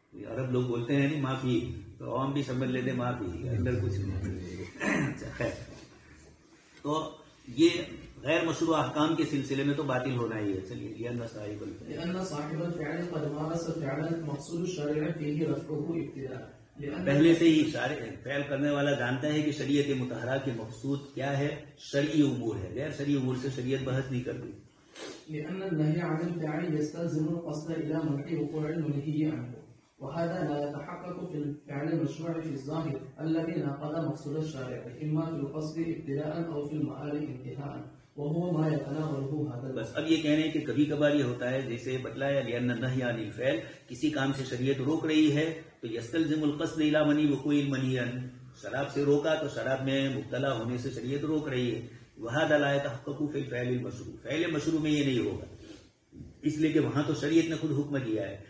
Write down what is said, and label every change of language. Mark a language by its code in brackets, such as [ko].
[ur] عرب لوگ بولتے ہیں نہیں معافی، تو عوام بھی سمجھ لیتے معافی، اندر کچھ نہیں. تو یہ غیر مشروع احکام کے سلسلے میں تو باطل ہونا ہی ہے. چلیے [ar] لأن صاحب الفعل قد مارس فعلا مقصود الشارع فيه رفعه ابتداء. [ur] پہلے سے ہی فعل کرنے والا جانتا ہے کہ شریعت مطہرہ کے مقصود کیا ہے، شرعی امور ہے، غیر شرعی امور سے شریعت بحث نہیں کرتی. [ar] لأن النهي عن الفعل يستلزم القصد إلى منع وقوع المنهي عنه، وهذا لا يتحقق في الفعل المشروع في الظاهر الذي ناقض مقصود الشارع، إما في القصد ابتداء أو في المآل انتهاء، وهو ما يتناوله هذا. [ur] بس اب یہ کہنے کہ کبھی کبھار یہ ہوتا ہے، جیسے بتلایا [ar] لأن النهي عن الفعل، [ur] کسی کام سے شریعت روک رہی ہے تو [ar] يستلزم القصد إلى منع وقوع المنهي عنه، [ur] شراب سے روکا تو شراب میں مبتلا ہونے سے شریعت روک رہی ہے. [ar] وهذا لا يتحقق في الفعل المشروع، [ur] فعل مشروع میں یہ نہیں ہوگا، اس لیے کہ وہاں تو شریعت نے خود حکم دیا ہے.